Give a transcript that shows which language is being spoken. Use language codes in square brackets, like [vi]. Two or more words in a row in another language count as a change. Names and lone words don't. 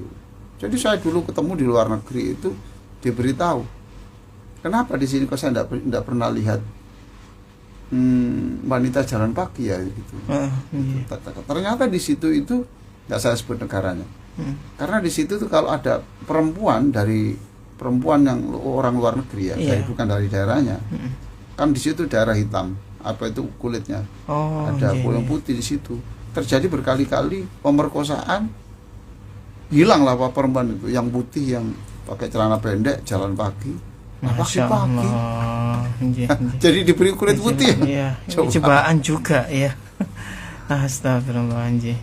[id] Jadi saya dulu ketemu di luar negeri itu diberitahu, kenapa di sini kok saya enggak pernah lihat wanita jalan pagi ya gitu. Nggih. Ternyata di situ itu nggak saya sebut negaranya. Karena di situ tuh kalau ada perempuan yang orang luar negeri ya, Iya. bukan dari daerahnya, kan di situ daerah hitam, apa itu kulitnya, Oh, ada nggih, kulit nggih. putih di situ. Terjadi berkali-kali pemerkosaan, hilanglah apa perempuan itu, yang putih yang pakai celana pendek jalan pagi, Masya pagi. Allah. [jv] Nggih, nggih. [id] Jadi diberi kulit putih. Iya, Coba. cobaan juga ya. Astagfirullahaladzim.